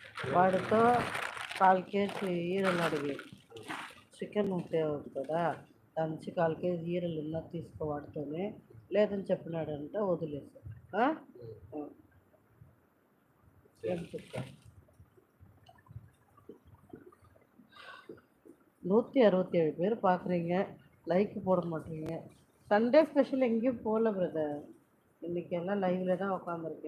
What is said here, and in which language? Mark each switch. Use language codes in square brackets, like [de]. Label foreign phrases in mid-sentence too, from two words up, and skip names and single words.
[te] వాడితో 1/4 కేజీ ఈరలు అడిగి చికెన్ తేవచ్చు కదా, దాని నుంచి 1/4 కేజీ ఈరలు ఉన్న తీసుకో వాడితోనే, లేదని చెప్పినాడంటే వదిలేసి [ta] ஏன்னு சொல்லிட்டேன். 167 பேர் பார்க்குறீங்க, லைக் போட மாட்டீங்க. [en] Sunday special [ta] எங்கேயும் போகல பிரதர். இன்னைக்கு எல்லாம் லைவ்ல தான் உட்காந்துருக்கேன்.